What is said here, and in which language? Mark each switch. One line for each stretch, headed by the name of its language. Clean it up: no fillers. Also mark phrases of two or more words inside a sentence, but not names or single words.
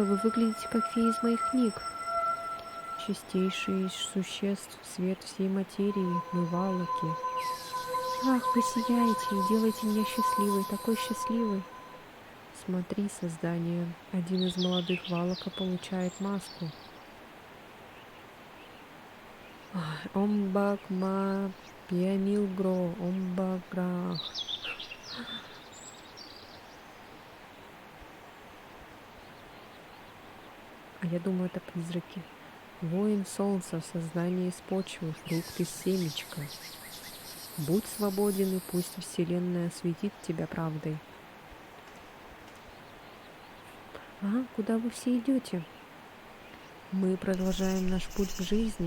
Russian: Вы выглядите как фея из моих книг. Чистейший из существ, свет всей материи, мы валаки. Ах, вы сияете и делаете меня счастливой, такой счастливой. Смотри, создание. Один из молодых валака получает маску. Омбак ма пиамилгро, омбаграх. А я думаю, это призраки. Воин солнца в создании из почвы, фрукт из семечка. Будь свободен, и пусть Вселенная осветит тебя правдой. А, куда вы все идете? Мы продолжаем наш путь к жизни.